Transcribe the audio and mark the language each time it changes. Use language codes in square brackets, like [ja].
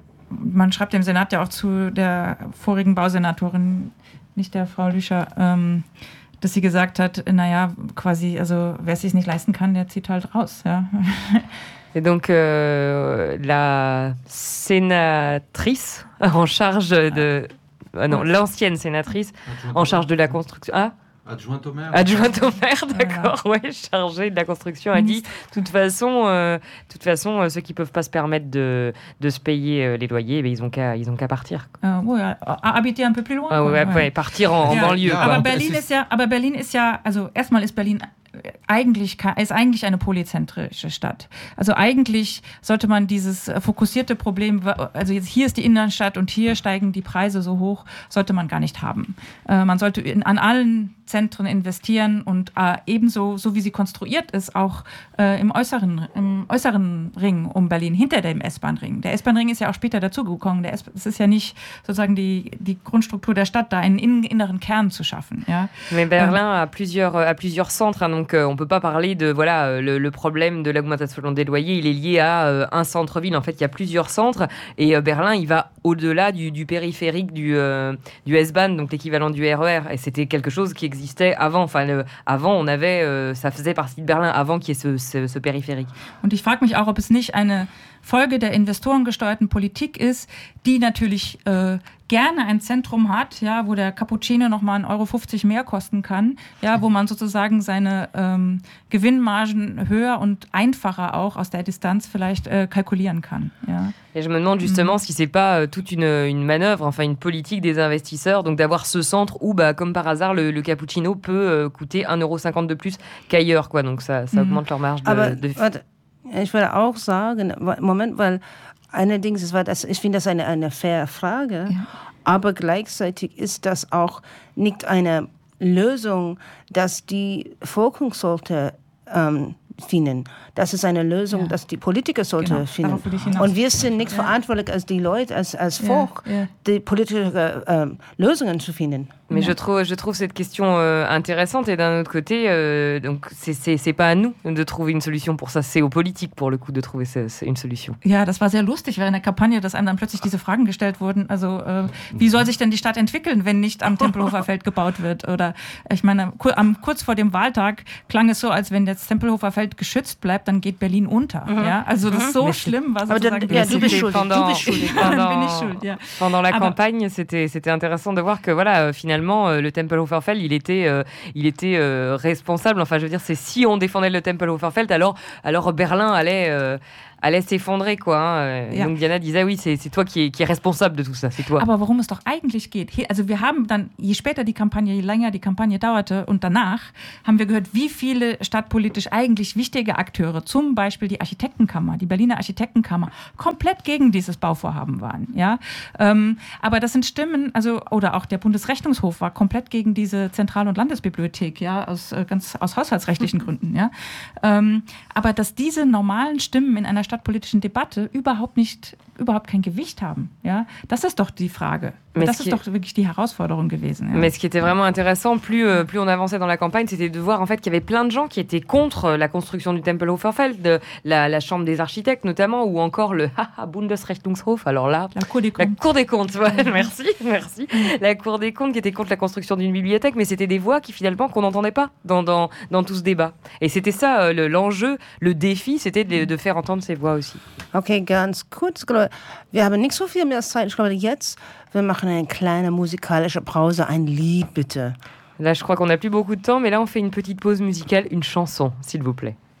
[de] Man schreibt dem Senat ja auch zu der vorigen Bausenatorin, nicht der Frau Lüscher, dass sie gesagt hat, naja, quasi, also wer es sich nicht leisten kann, der zieht halt raus, ja. [fr] Et donc, la sénatrice en charge de... l'ancienne sénatrice en charge de la construction... Adjointe au maire, d'accord, ouais, chargée de la construction, a dit, toute façon, ceux qui ne peuvent pas se permettre de se payer les loyers, eh bien, ils ont qu'à partir. Habiter un peu plus loin. Partir en banlieue. [de] Aber Berlin ist ja, also erstmal ist Berlin... ist eigentlich eine polyzentrische Stadt. Also eigentlich sollte man dieses fokussierte Problem, also jetzt hier ist die Innenstadt und hier steigen die Preise so hoch, sollte man gar nicht haben. Man sollte an allen Zentren investieren und ebenso, so wie sie konstruiert ist, auch im äußeren Ring um Berlin, hinter dem S-Bahn-Ring. Der S-Bahn-Ring ist ja auch später dazugekommen. Es ist ja nicht sozusagen die Grundstruktur der Stadt, da einen inneren Kern zu schaffen. Ja? [fr] Mais Berlin a plusieurs centres, donc on peut pas parler de, voilà, le problème de l'augmentation des loyers, il est lié à un centre-ville. En fait, il y a plusieurs centres et Berlin, il va au-delà du périphérique du S-Bahn, donc l'équivalent du RER. Et c'était quelque chose qui existait avant. Enfin, avant, on avait, ça faisait partie de Berlin avant qu'il y ait ce périphérique. [de] Und ich frage mich auch, ob es nicht eine Folge der investorengesteuerten Politik ist, die natürlich gerne ein Zentrum hat, ja, wo der Cappuccino nochmal 1,50 € mehr kosten kann, ja, wo man sozusagen seine Gewinnmargen höher und einfacher auch aus der Distanz vielleicht kalkulieren kann. Ja. [fr] Et je me demande justement si c'est pas toute une manœuvre, enfin une politique des investisseurs, donc d'avoir ce centre où, bah, comme par hasard, le cappuccino peut coûter 1,50 € de plus qu'ailleurs, quoi. Donc ça augmente leur marge de... [de] Ich würde auch sagen, Moment, weil allerdings, ich finde das eine faire Frage, ja. Aber gleichzeitig ist das auch nicht eine Lösung, dass die Forschung sollte finden. Das ist eine Lösung, ja. Dass die Politiker sollte genau. Finden. Darauf will ich und wir sind nicht verantwortlich, als die Leute, als Volk, die politischen Lösungen zu finden. [fr] Mais je trouve cette question intéressante et d'un autre côté, donc c'est pas à nous de trouver une solution pour ça, c'est aux politiques pour le coup de trouver une solution. [de] Ja, das war sehr lustig während der Kampagne, dass einem dann plötzlich diese Fragen gestellt wurden. Also wie soll sich denn die Stadt entwickeln, wenn nicht am Tempelhofer Feld gebaut wird? Oder ich meine, kurz vor dem Wahltag klang es so, als wenn jetzt Tempelhofer Feld halt geschützt bleibt, dann geht Berlin unter. Mhm. Ja? Also das ist so schlimm, was aber sozusagen dann, ja, du bist schuld. [fr] Pendant, [de] du bist schuld. Dann bin ich schuld, ja. [fr] Pendant la campagne, c'était intéressant de voir que voilà, finalement, le Tempelhoferfeld, il était responsable. Enfin, je veux dire, c'est si on défendait le Tempelhoferfeld, alors Berlin allait s'effondrer, quoi. Hein. Ja. Donc Diana disait, oui, c'est toi qui est responsable de tout ça, c'est toi. [de] Aber worum es doch eigentlich geht, also wir haben dann, je später die Kampagne, je länger die Kampagne dauerte und danach, haben wir gehört, wie viele stadtpolitisch eigentlich wichtige Akteure, zum Beispiel die Architektenkammer, die Berliner Architektenkammer, komplett gegen dieses Bauvorhaben waren, ja. Aber das sind Stimmen, also, oder auch der Bundesrechnungshof war komplett gegen diese Zentral- und Landesbibliothek, ja, aus haushaltsrechtlichen Gründen, ja. Aber dass diese normalen Stimmen in einer stadtpolitischen Debatte überhaupt kein Gewicht haben. Ja? Das ist doch die Frage. Mais das ist doch wirklich die Herausforderung gewesen. Ja. [fr] Mais ce qui était vraiment intéressant, plus on avançait dans la campagne, c'était de voir en fait qu'il y avait plein de gens qui étaient contre la construction du Tempelhoferfeld, la chambre des architectes notamment, ou encore le Bundesrechnungshof, alors là... La Cour des comptes, ouais, merci. La Cour des comptes qui était contre la construction d'une bibliothèque, mais c'était des voix qui finalement qu'on n'entendait pas dans tout ce débat. Et c'était ça l'enjeu, le défi, c'était de faire entendre ces voix aussi. [de] Ok, ganz kurz, wir haben nicht so viel mehr Zeit, ich glaube jetzt... Wir machen eine kleine musikalische Pause, ein Lied bitte. [fr] Là, je crois qu'on n'a plus beaucoup de temps, mais là, on fait une petite pause musicale, une chanson, s'il vous plaît.